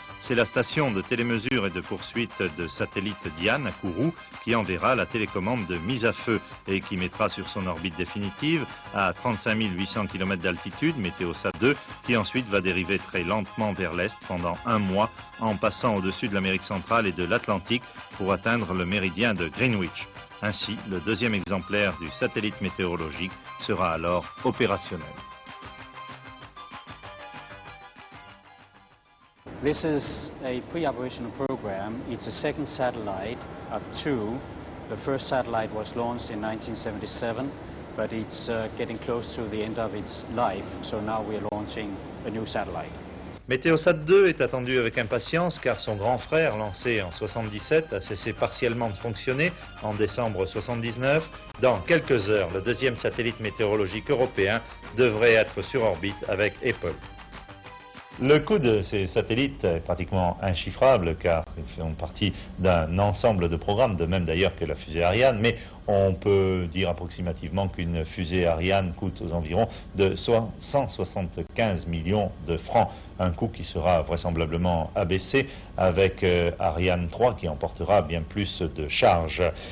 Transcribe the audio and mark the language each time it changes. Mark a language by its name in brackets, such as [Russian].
[French] C'est la station de télémesure et de poursuite de satellites Diane à Kourou qui enverra la télécommande de mise à feu et qui mettra sur son orbite définitive à 35 800 km d'altitude, Meteosat 2, qui ensuite va dériver très lentement vers l'est pendant un mois en passant au-dessus de l'Amérique centrale et de l'Atlantique pour atteindre le méridien de Greenwich. Ainsi, le deuxième exemplaire du satellite météorologique sera alors opérationnel. [English] This is a pre-operational program. It's the second satellite of two. The first satellite was launched in 1977, but it's getting close to the end of its life, so now we're launching a new satellite. [French] Meteosat 2 est attendu avec impatience car son grand frère, lancé en 1977, a cessé partiellement de fonctionner en décembre 1979. Dans quelques heures, le deuxième satellite météorologique européen devrait être sur orbite avec Apple. Le coût de ces satellites est pratiquement inchiffrable car ils font partie d'un ensemble de programmes, de même d'ailleurs que la fusée Ariane, mais on peut dire approximativement qu'une fusée Ariane coûte aux environs de 175 millions de francs, un coût qui sera vraisemblablement abaissé avec Ariane 3 qui emportera bien plus de charges.